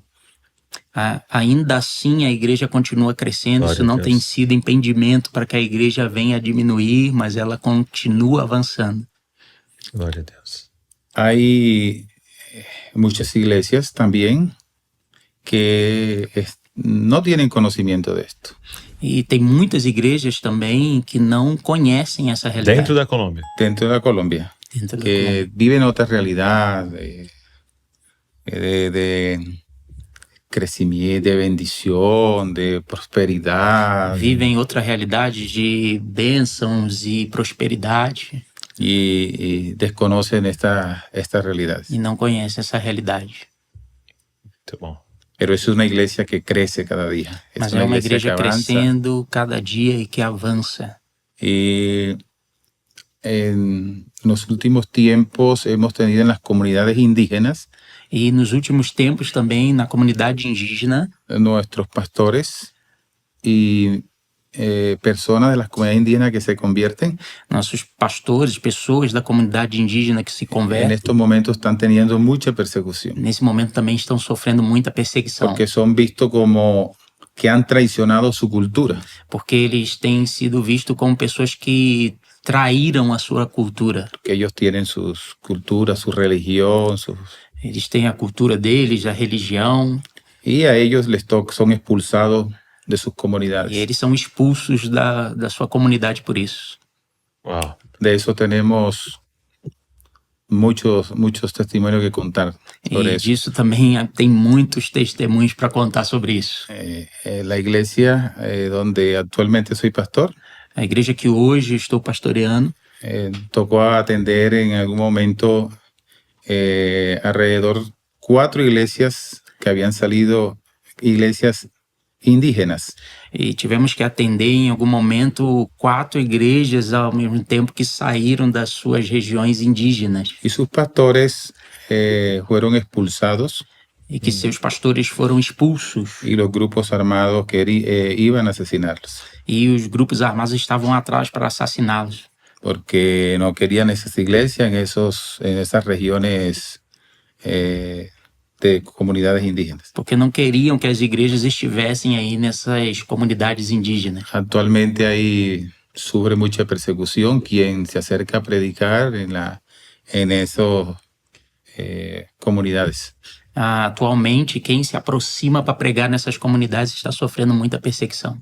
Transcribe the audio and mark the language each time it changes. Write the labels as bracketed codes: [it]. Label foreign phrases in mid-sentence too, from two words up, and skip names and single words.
[pt] Ainda assim, a igreja continua crescendo. Glória Isso a não Deus. tem sido impedimento para que a igreja venha a diminuir, mas ela continua avançando. Glória a Deus. [es] Hay muchas iglesias también que no tienen conocimiento de esto. [pt] E tem muitas igrejas também que não conhecem essa realidade. Dentro da Colômbia. [es] Dentro de la Colombia, [pt] Dentro da [es] que [pt] Colômbia. [es] viven otra realidad de crecimiento, de bendición, de prosperidad. [pt] Vivem outra realidade de bênçãos e prosperidade [es] Y desconocen esta realidad. [pt] e não conhecem essa realidade. Muito bom. [es] Pero es una iglesia que crece cada día. Es [pt] Mas é uma igreja [es] que avanza. [pt] crescendo cada dia e que avança. [es] Y en los últimos tiempos hemos tenido en las comunidades indígenas [pt] E nos últimos tempos também, na comunidade indígena, [es] nuestros pastores y personas de las comunidades indígenas que se convierten, [pt] nossos pastores, pessoas da comunidade indígena que se [es] en [pt] convertem, [es] estos momentos están teniendo mucha persecución, [pt] nesse momento também estão sofrendo muita perseguição, [es] porque son vistos como que han traicionado su cultura. [pt] porque eles têm sido vistos como pessoas que traíram a sua cultura. [es] Que ellos tienen sus culturas, su religión, [pt] Eles têm a cultura deles, a religião, [es] y a ellos son expulsados de sus comunidades. [pt] e eles são expulsos da sua comunidade por isso. Uau. [es] De eso tenemos muchos testimonios que contar sobre [pt] E [es] eso. [pt] disso também tem muitos testemunhos para contar sobre isso. [es] La iglesia donde actualmente soy pastor, [pt] A igreja que hoje estou pastoreando, [es] tocó atender en algún momento alrededor 4 iglesias que habían salido, iglesias indígenas. [pt] e tivemos que atender em algum momento 4 igrejas ao mesmo tempo que saíram das suas regiões indígenas [es] Y sus pastores fueron expulsados [pt] e que seus pastores foram expulsos [es] y los grupos armados que iban a asesinarlos, [pt] e os grupos armados estavam atrás para assassiná-los, [es] porque no querían esas iglesias en esas regiones de comunidades indígenas. [pt] porque não queriam que as igrejas estivessem aí nessas comunidades indígenas. [es] Actualmente ahí sufre mucha persecución quien se acerca a predicar en esas comunidades. [pt] Atualmente, quem se aproxima para pregar nessas comunidades está sofrendo muita perseguição.